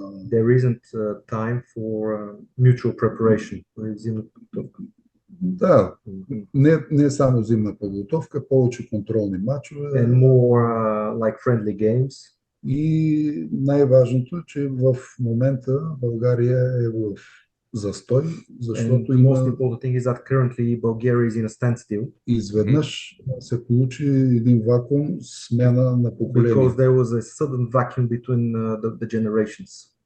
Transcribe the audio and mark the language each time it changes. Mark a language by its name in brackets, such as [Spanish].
[English] There isn't time for mutual preparation. [Bulgarian] Да, не само зимна подготовка, повече контролни мачове. [English] And more like friendly games. [Bulgarian] И най-важното е, че в момента България е в застой, защото [English] most important thing is that currently Bulgaria is in a standstill. [Bulgarian] Изведнъж се получи един вакуум, смяна на поколение. [English] Because there was a sudden vacuum between the generations.